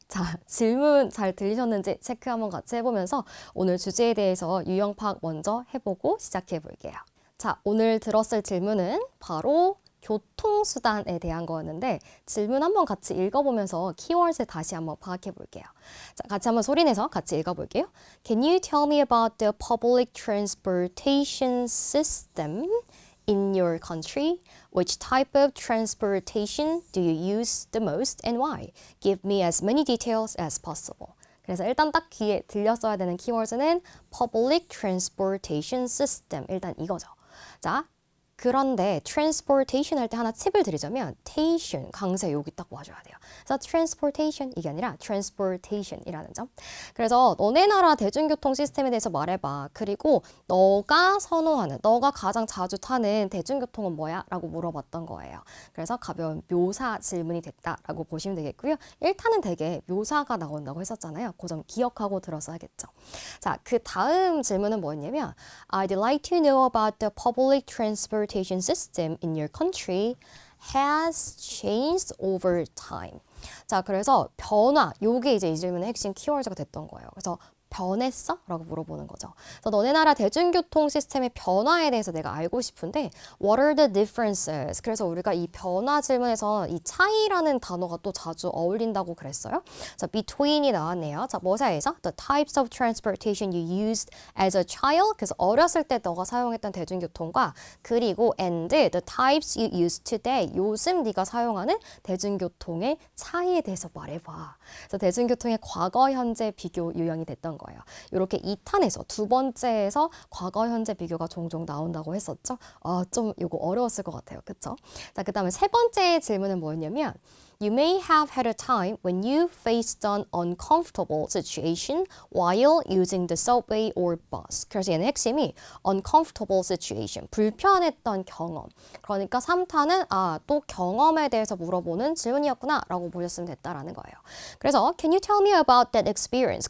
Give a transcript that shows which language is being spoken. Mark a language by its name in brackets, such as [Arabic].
[Korean] 자, 질문 잘 들리셨는지 체크 한번 같이 해보면서 오늘 주제에 대해서 유형 파악 먼저 해보고 시작해 볼게요. 자, 오늘 들었을 질문은 바로 교통수단에 대한 거였는데 질문 한번 같이 읽어보면서 키워드를 다시 한번 파악해 볼게요. 자, 같이 한번 소리내서 같이 읽어볼게요. [English] Can you tell me about the public transportation system in your country? Which type of transportation do you use the most and why? Give me as many details as possible. [Korean] 그래서 일단 딱 귀에 들렸어야 되는 키워드는 public transportation system. 일단 이거죠. 자, 그런데 transportation 할 때 하나 팁을 드리자면 tation, 강세 여기 딱 와줘야 돼요. 그래서 transportation 이게 아니라 transportation이라는 점. 그래서 너네 나라 대중교통 시스템에 대해서 말해봐. 그리고 너가 선호하는, 너가 가장 자주 타는 대중교통은 뭐야? 라고 물어봤던 거예요. 그래서 가벼운 묘사 질문이 됐다라고 보시면 되겠고요. 1탄은 되게 묘사가 나온다고 했었잖아요. 그 점 기억하고 들었어야겠죠. 자, 그 다음 질문은 뭐였냐면 [English] I'd like to know about the public transportation system in your country has changed over time. [Korean] 자, 그래서 변화, 요게 이제 이 질문의 핵심 키워드가 됐던 거예요. 그래서 변했어? 라고 물어보는 거죠. 그래서 너네 나라 대중교통 시스템의 변화에 대해서 내가 알고 싶은데 [English] What are the differences? [Korean] 그래서 우리가 이 변화 질문에서 이 차이라는 단어가 또 자주 어울린다고 그랬어요. 자, between이 나왔네요. 자, 뭐 사이에서? [English] The types of transportation you used as a child. [Korean] 그래서 어렸을 때 너가 사용했던 대중교통과 그리고 [English] and the types you use today. [Korean] 요즘 네가 사용하는 대중교통의 차이에 대해서 말해봐. 그래서 대중교통의 과거, 현재 비교 유형이 됐던 거예요. 이렇게 2탄에서 두 번째에서 과거, 현재 비교가 종종 나온다고 했었죠. 좀 이거 어려웠을 것 같아요. 그쵸? 자, 그 다음에 세 번째 질문은 뭐였냐면 [English] You may have had a time when you faced an uncomfortable situation while using the subway or bus. [Korean] 그래서 얘는 핵심이 uncomfortable situation, 불편했던 경험. 그러니까 3탄은 또 경험에 대해서 물어보는 질문이었구나 라고 보셨으면 됐다라는 거예요. 그래서 [English] Can you tell me about that experience?